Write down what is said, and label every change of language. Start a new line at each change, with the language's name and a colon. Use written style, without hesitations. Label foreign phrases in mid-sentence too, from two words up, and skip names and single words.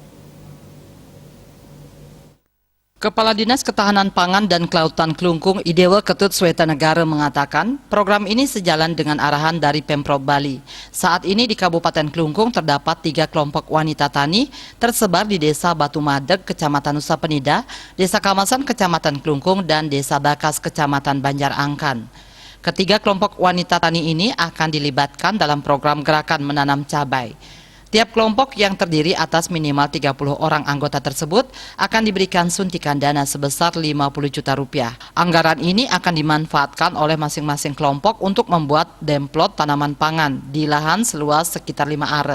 Indonesian: Kepala Dinas Ketahanan Pangan dan Kelautan Klungkung Idewa Ketut Swetanegara mengatakan program ini sejalan dengan arahan dari Pemprov Bali. Saat ini di Kabupaten Klungkung terdapat 3 kelompok wanita tani tersebar di Desa Batu Madeg, Kecamatan Nusa Penida, Desa Kamasan, Kecamatan Klungkung, dan Desa Bakas, Kecamatan Banjar Angkan. Ketiga kelompok wanita tani ini akan dilibatkan dalam program gerakan menanam cabai. Tiap kelompok yang terdiri atas minimal 30 orang anggota tersebut akan diberikan suntikan dana sebesar 50 juta rupiah. Anggaran ini akan dimanfaatkan oleh masing-masing kelompok untuk membuat demplot tanaman pangan di lahan seluas sekitar 5 are.